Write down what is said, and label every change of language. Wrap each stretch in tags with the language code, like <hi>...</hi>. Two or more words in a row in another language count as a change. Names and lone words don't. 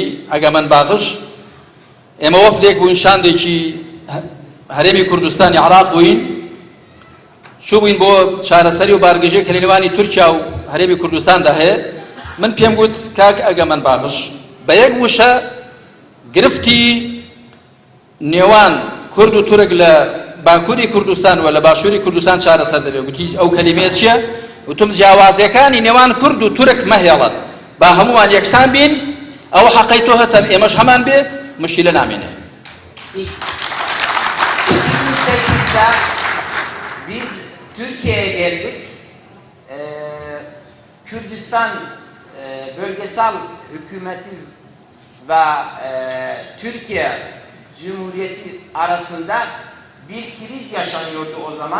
<ckb>ئەگەمەن باغش ئێمە وەفدێک بووین شاندێکی هەرێمی کوردستانی عێراق بووین چوو بووین بۆ چارەسەری و بارگەژێک کە لە نێوانی تورکیا و هەرێمی کوردستاندا هەیە من پێم گوت کاک ئەگەمەن باغش بە یەک وشە گرفتی نێوان کورد و تورک لە باکووری کوردستان و لە باشووری کوردستان چارەسەر دەبێت گوتی ئەو کەلیمەیە چییە؟ وتم جیاوازیەکانی نێوان کورد و تورک مەهێڵن با هەمووان یەکسان بین ئەو حەقەی تۆ هەتە ئێمەش هەمان بێ مشکلە نامێنێ.</ckb> <tr>2008'da biz Türkiye'ye geldik. Kürdistan bölgesel hükümeti ve Türkiye Cumhuriyeti arasında bir kriz yaşanıyordu o zaman.</tr>